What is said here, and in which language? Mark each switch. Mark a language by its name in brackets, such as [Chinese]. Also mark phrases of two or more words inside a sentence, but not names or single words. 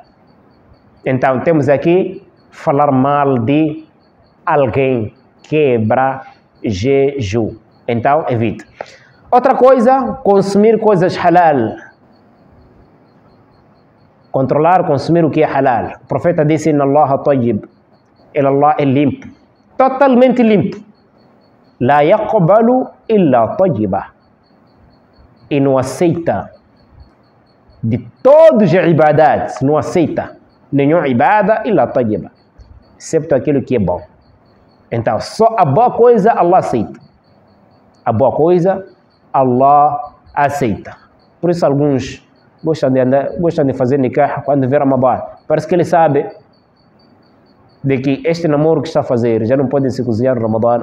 [Portuguese] Então, temos aqui falar mal de alguém, quebra jejum. Então, evite. Outra coisa, consumir coisas halal. Controlar, consumir o que é halal. O profeta disse: [Arabic] إن الله طيب. [Portuguese] Allah é limpo. Totalmente limpo. [Arabic] لا يقبل إلا طيبا. [Portuguese] E não aceita de todos os ibadat, não aceita nenhum ibada [Arabic] إلا طيبا, [Portuguese] excepto aquilo que é bom. Então, só a boa coisa Allah aceita. A boa coisa Allah aceita. Por isso alguns gostam de fazer nikah quando vê Ramadan. Parece que ele sabe de que este namoro que está a fazer já não podem se cozinhar no Ramadan.